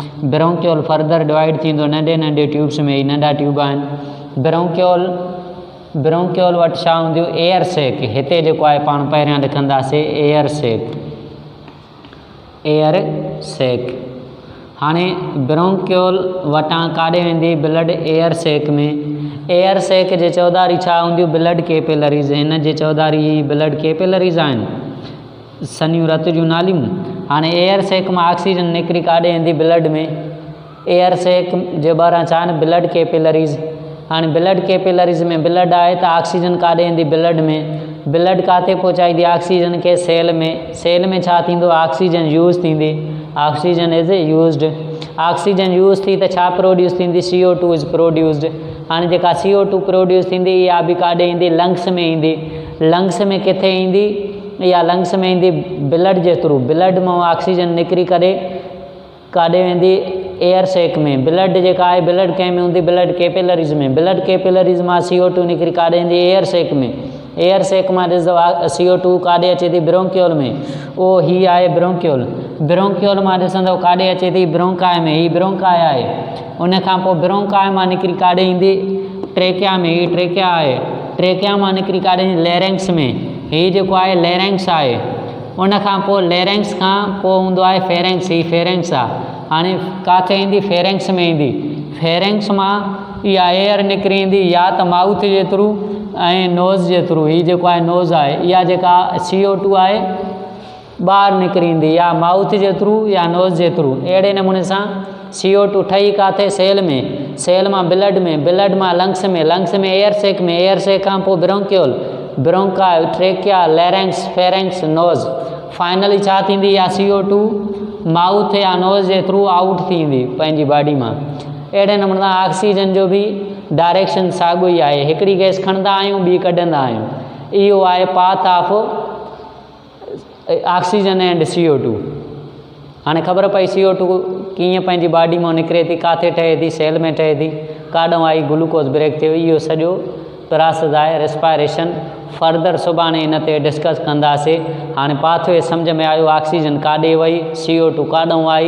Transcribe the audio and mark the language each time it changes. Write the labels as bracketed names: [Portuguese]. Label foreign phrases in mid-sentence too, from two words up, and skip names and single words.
[English] bronchiole further divide [Sindhi] थींदो नंढे नंढे ट्यूब्स में। ही नंढा ट्यूब आहिनि। ब्रोंकियोल वटि छा हूंदियूं? [English] air sac. [Sindhi] हिते जेको आहे पाण पहिरियां लिखंदासीं [English] air sac. air sac. [Sindhi] हाणे ब्रोंकियोल वटां काॾे वेंदी? [English] blood air sac [Sindhi] में। [English] air sac [Sindhi] जे चौधारी छा हूंदियूं? [English] blood capillaries. [Sindhi] हिन जे चौधारी [English] blood capillaries [Sindhi] आहिनि, सनियूं रत जूं नालियूं। हाणे [English] air sac [Sindhi] मां ऑक्सीजन निकिरी काॾे वेंदी? ब्लड में। [English] air sac [Sindhi] जे ॿाहिरां छा आहिनि? [English] blood capillaries. [Sindhi] हाणे [English] blood capillaries [Sindhi] में ब्लड आहे त ऑक्सीजन काॾे वेंदी? ब्लड में। ब्लड किथे पहुचाईंदी ऑक्सीजन खे? सेल में। सेल में छा थींदो? [English] oxygen use [Sindhi] थींदी। [English] oxygen is used. oxygen use [Sindhi] थी त छा प्रोड्यूस थींदी? [English] CO2 is produced. [Sindhi] हाणे जेका [English] CO2 produce [Sindhi] थींदी इहा बि काॾे ईंदी? लंग्स में ईंदी। लंग्स में किथे ईंदी? इहा लंग्स में ईंदी ब्लड जे थ्रू, ब्लड मां ऑक्सीजन निकिरी करे काॾे वेंदी एयर सेक में। ब्लड जेका आहे ब्लड कंहिं में हूंदी, [English] blood capillaries [Sindhi] में, [English] blood capillaries [Sindhi] मां CO2 निकिरी काॾे ईंदी [English] air sac [Sindhi] में। [English] air sac [Sindhi] मां ॾिसंदो CO2 काॾे अचे थी ब्रोंकियोल में, उहो ही आहे ब्रोंकियोल। ब्रोंकियोल मां ॾिसंदो काॾे अचे थी ब्रोंकाई में, ही ब्रोंकाई आहे। उन खां पोइ ब्रोंकाई मां निकिरी काॾे ईंदी ट्रेकिया में, ही ट्रेकिया आहे। ट्रेकिया मां निकिरी काॾे ईंदी लेरेंक्स में, ही जेको आहे लेरेंक्स आहे। उन खां पोइ लेरेंक्स खां पोइ हूंदो आहे फेरेंक्स, ही फेरेंक्स आहे। हाणे किथे ईंदी फेरेंक्स में ईंदी, फेरेंक्स मां इहा एयर निकिरी ईंदी या त माउथ जे थ्रू ऐं नोज़ जे थ्रू। ही जेको आहे नोज़ आहे, इहा जेका CO2 आहे ॿाहिरि निकिरी ईंदी या माउथ जे थ्रू या नोज़ जे थ्रू। अहिड़े नमूने सां CO2 ठही किथे सेल में, सेल मां ब्लड में, ब्लड मां लंग्स में, लंग्स में [English] air sac [Sindhi] में, [English] air sac [Sindhi] खां पोइ ब्रोंकियोल, [English] bronchi, trachea, larynx, pharynx, nose. [Sindhi] फाइनली छा थींदी, या CO2 माउथ या नोज़ जे थ्रू आउट थींदी पंहिंजी बॉडी मां। अहिड़े नमूने सां ऑक्सीजन जो बि डायरेक्शन साॻियो ई आहे, हिकिड़ी गैस खणंदा आहियूं ॿी कढंदा आहियूं। इहो आहे [English] path of oxygen and CO2. [Sindhi] हाणे ख़बर पई CO2 कीअं पंहिंजी बॉडी मां निकिरे थी, किथे ठहे थी, सेल में ठहे थी, काॾों आई [English] glucose break [Sindhi] थियो। इहो सॼो प्रोसेस आहे रेस्पायरेशन। फर्दर सुभाणे इन ते डिस्कस कंदासीं। हाणे पाथवे सम्झ में आयो, ऑक्सीजन काॾे वई, CO2 काॾों आई।